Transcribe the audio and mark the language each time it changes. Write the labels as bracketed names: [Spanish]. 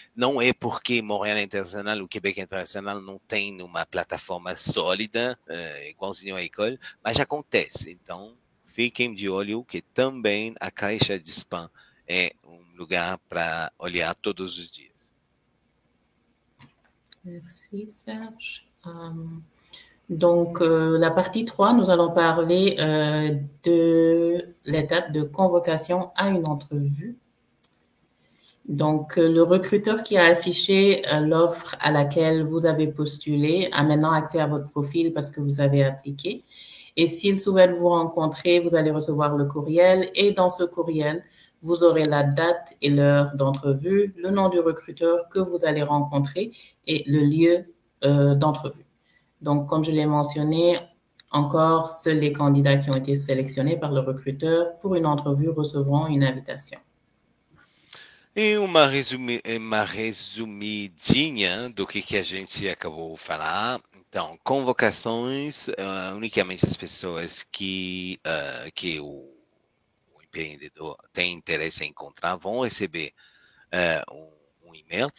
[Portuguese] Não é porque Montréal Internacional, o Quebec Internacional não tem uma plataforma sólida, igualzinho à École, mas acontece. Então, fiquem de olho que também a caixa de spam é um lugar para olhar todos os dias. [French] Merci, Serge. Donc, la partie 3, nous allons parler de l'étape de convocation à une entrevue. Donc, le recruteur qui a affiché l'offre à laquelle vous avez postulé a maintenant accès à votre profil parce que vous avez appliqué. Et s'il souhaite vous rencontrer, vous allez recevoir le courriel et dans ce courriel, vous aurez la date et l'heure d'entrevue, le nom du recruteur que vous allez rencontrer et le lieu d'entrevue. Donc, comme je l'ai mentionné, encore, seuls les candidats qui ont été sélectionnés par le recruteur pour une entrevue recevront une invitation. [Portuguese] E uma resumidinha do que a gente acabou de falar. Então, convocações, unicamente as pessoas que o empreendedor tem interesse em encontrar vão receber um e-mail.